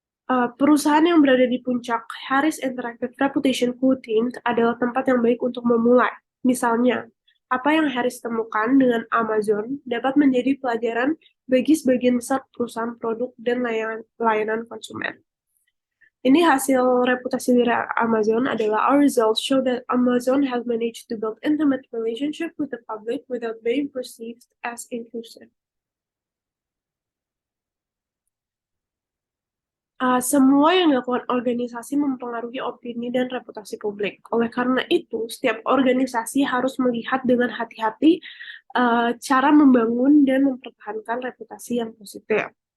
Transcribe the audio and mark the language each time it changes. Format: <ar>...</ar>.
<id>Perusahaan yang berada di puncak Harris Interactive Reputation Quotient adalah tempat yang baik untuk memulai. Misalnya, apa yang Harris temukan dengan Amazon dapat menjadi pelajaran bagi sebagian besar perusahaan produk dan layanan konsumen. Ini hasil reputasi dari Amazon adalah</id> <en>our results show that Amazon has managed to build intimate relationship with the public without being perceived as intrusive.</en> <id>Semua yang dilakukan organisasi mempengaruhi opini dan reputasi publik. Oleh karena itu, setiap organisasi harus melihat dengan hati-hati cara membangun dan mempertahankan reputasi yang positif.</id>